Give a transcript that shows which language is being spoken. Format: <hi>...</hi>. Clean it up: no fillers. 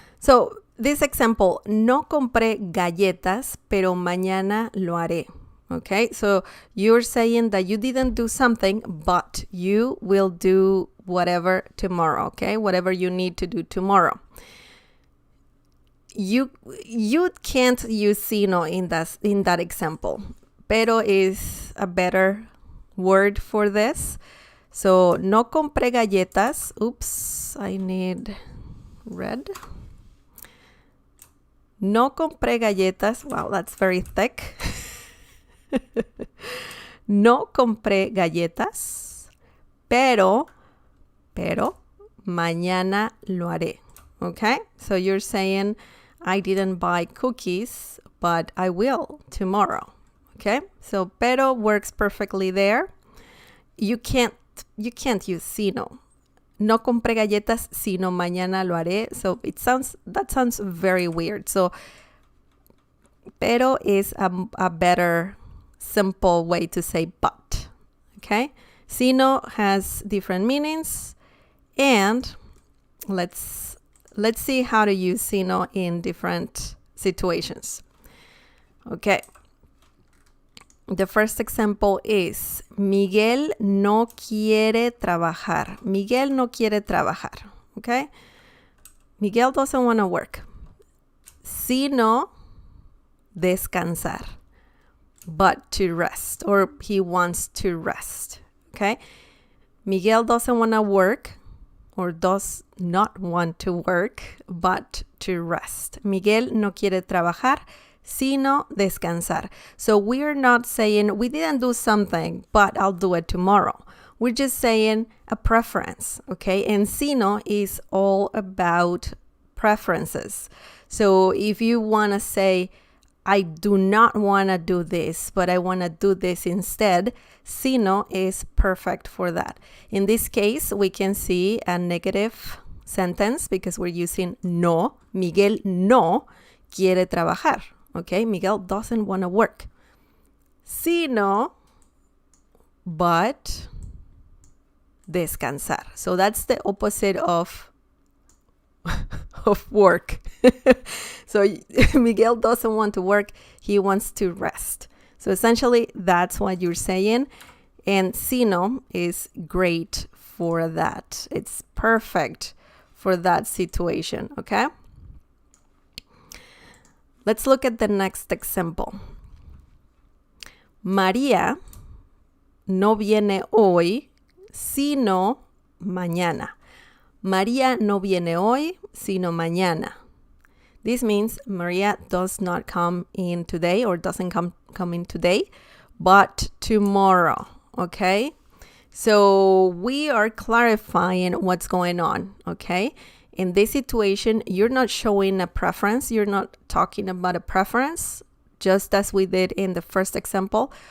<en>So this example,</en> <es>no compré galletas, pero mañana lo haré.</es> <en>Okay. So you're saying that you didn't do something, but you will do whatever tomorrow. Okay. Whatever you need to do tomorrow. You can't use sino in that example. Pero is a better word for this. So,</en> <es>no compré galletas.</es> <en>Oops, I need red.</en> <es>No compré galletas.</es> <en>Wow, that's very thick.</en> <es>No compré galletas, pero mañana lo haré.</es> <en>Okay? So you're saying I didn't buy cookies, but I will tomorrow. Okay? So pero works perfectly there. You can't use sino.</en> <es>No compré galletas, sino mañana lo haré.</es> <en>So that sounds very weird. So pero is a better simple way to say but. Okay? Sino has different meanings, and let's see how to use sino in different situations. Okay. The first example is Miguel</en> <es>no quiere trabajar. Miguel no quiere trabajar.</es> <en>Okay? Miguel doesn't want to work.</en> <es>Sino descansar,</es> <en>but to rest, or he wants to rest. Okay? Miguel doesn't want to work, or does not want to work, but to rest.</en> <es>Miguel no quiere trabajar, sino descansar.</es> <en>So we're not saying we didn't do something, but I'll do it tomorrow. We're just saying a preference, okay? And sino is all about preferences. So if you want to say, I do not want to do this, but I want to do this instead, sino is perfect for that. In this case, we can see a negative sentence because we're using no.</en> <es>Miguel no quiere trabajar.</es> <en>Okay, Miguel doesn't want to work. Sino, but descansar. So that's the opposite of work. So Miguel doesn't want to work. He wants to rest. So essentially, that's what you're saying. And sino is great for that. It's perfect for that situation, okay? Let's look at the next example.</en> <es>María no viene hoy, sino mañana. María no viene hoy, sino mañana.</es> <en>This means Maria does not come in today, or doesn't come in today, but tomorrow, okay? So we are clarifying what's going on, okay? In this situation, you're not showing a preference. You're not talking about a preference, just as we did in the first example.</en>